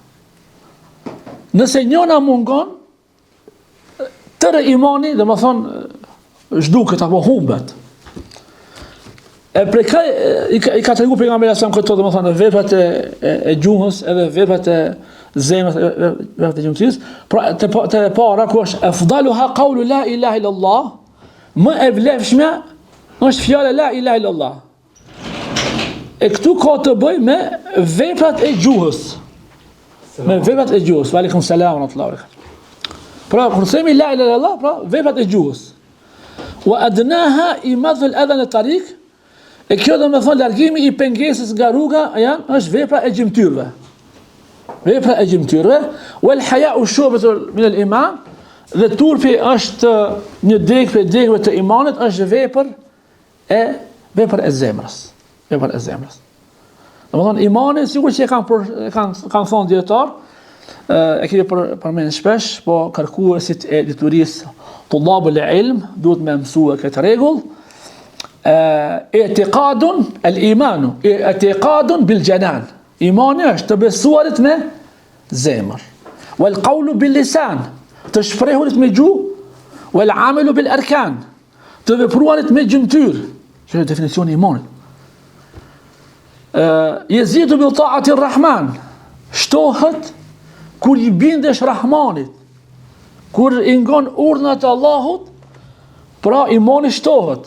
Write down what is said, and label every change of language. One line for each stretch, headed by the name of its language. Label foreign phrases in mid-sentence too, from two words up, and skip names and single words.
Albanian: Nëse njëna mungon, tërë imani, domethënë zhduket apo humbet. E prej kaj i ka tregu pejgamberi sa këto domethënë veprat e gjuhës edhe veprat e zemrës, veprat e gjymtyrës. Pra të para ku është
Arabic: أفضلها قول لا إله إلا الله,
Albanian: më e vlefshme është fjala
Arabic: لا إله إلا الله.
Albanian: E këtu ka të bëj me veprat e gjuhës. Me veprat e gjuhës.
Arabic: وعليكم السلام ورحمة الله وبركاته.
Albanian: Pra kur themi
Arabic: لا إله إلا الله,
Albanian: pra veprat e gjuhës.
Arabic: وأدناها إماطة الأذى الطريق.
Albanian: E kjo do me thonë largimi i pengesës nga rruga është vepra e gjymtyrëve. Vepra e gjymtyrëve.
Arabic: والحياء شعبة من الإيمان.
Albanian: Dhe turpi është një degë për degëve të imanit, është vepër e zemrës. Vepër e zemrës. Domethënë imani sigurisht që kanë thonë dietar, e kemi përmend shpesh, po kërkuesit e diturisë
Arabic: طلاب العلم
Albanian: duhet me mësua këtë rregull.
Arabic: اعتقاد الإيمان اعتقاد بالجنان.
Albanian: Imani është të besuarit me zemër.
Arabic: والقول باللسان,
Albanian: të shprehurit me gjuhë.
Arabic: والعمل بالأركان,
Albanian: të vepruarit me gjymtyrë. Që është definicioni i imanit.
Arabic: يزيد بالطاعة الرحمن,
Albanian: shtohet kur i bindesh Rahmanit, kur i ngon urdhnat e Allahut, pra imani shtohet.